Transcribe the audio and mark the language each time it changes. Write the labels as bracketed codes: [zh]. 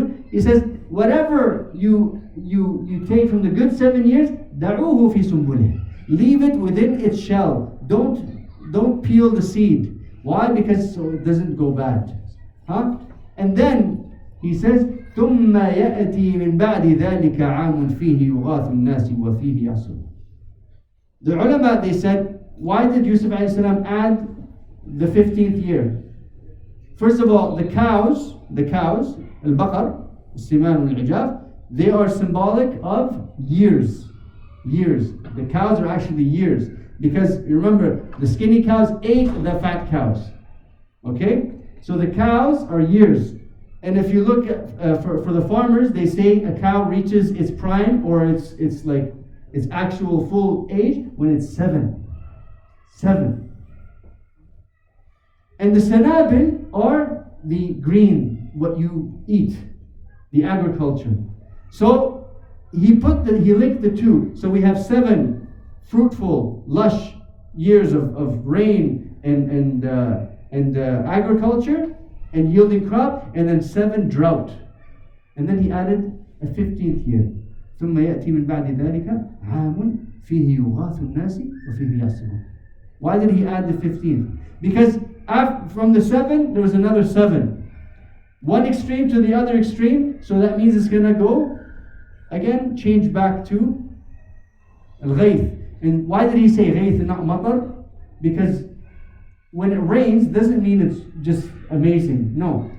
[en] He says, whatever you take from the good 7 years, [ar] دعوه في سنبله. [en] Leave it within its shell. Don't peel the seed. Why? Because so it doesn't go bad. And then he says, [ar] ثم يأتي من بعد ذلك عام فيه يغاث الناس وفيه يعصرون. [en] The ulama, they said, why did Yousuf alayhi salam add the 15th year? First of all, the cows, al-baqar, al-siman wal-ijaf, they are symbolic of years. The cows are actually years. Because remember, the skinny cows ate the fat cows. Okay? So the cows are years. And if you look at, for the farmers, they say a cow reaches its prime or its actual full age when it's 7. And the sanabil are the green, what you eat, the agriculture. So he linked the two. So we have 7 fruitful, lush years of rain and agriculture and yielding crop, and then 7 drought. And then he added a 15th year. [ar] ثم يأتي من بعد ذلك عام فيه يغاث الناس وفيه يعصرون. [en] Why did he add the 15th? Because from the 7 there was another 7. One extreme to the other extreme, so that means it's going to go again, change back to al-ghayth. And why did he say ghayth and not matar? Because when it rains doesn't mean it's just amazing. No.